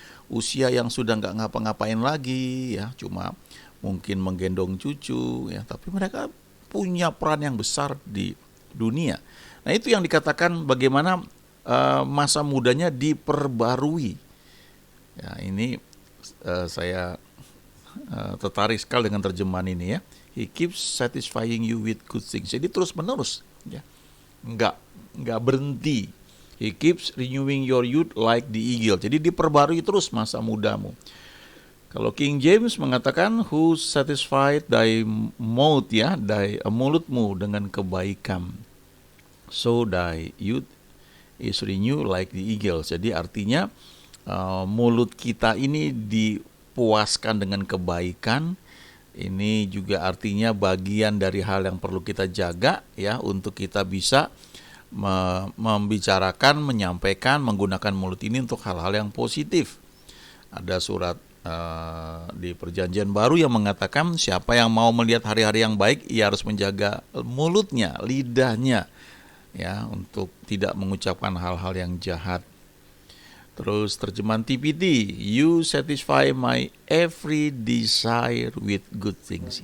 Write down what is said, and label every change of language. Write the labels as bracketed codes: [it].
[id] Usia yang sudah nggak ngapa-ngapain lagi, ya, cuma mungkin menggendong cucu, ya, tapi mereka punya peran yang besar di dunia. Nah, itu yang dikatakan bagaimana masa mudanya diperbarui. Ya, ini saya tertarik sekali dengan terjemahan ini, ya. [en] He keeps satisfying you with good things. [id] Jadi terus menerus, ya, nggak berhenti. [en] He keeps renewing your youth like the eagle. [id] Jadi diperbarui terus masa mudamu. Kalau King James mengatakan, [en] who satisfied thy mouth, [id] ya, thy mulutmu dengan kebaikan, [en] so thy youth is renewed like the eagle. [id] Jadi artinya mulut kita ini dipuaskan dengan kebaikan. Ini juga artinya bagian dari hal yang perlu kita jaga, ya, untuk kita bisa membicarakan, menyampaikan, menggunakan mulut ini untuk hal-hal yang positif. Ada surat di Perjanjian Baru yang mengatakan siapa yang mau melihat hari-hari yang baik, ia harus menjaga mulutnya, lidahnya, ya, untuk tidak mengucapkan hal-hal yang jahat. Terus terjemahan [en] TPT, you satisfy my every desire with good things.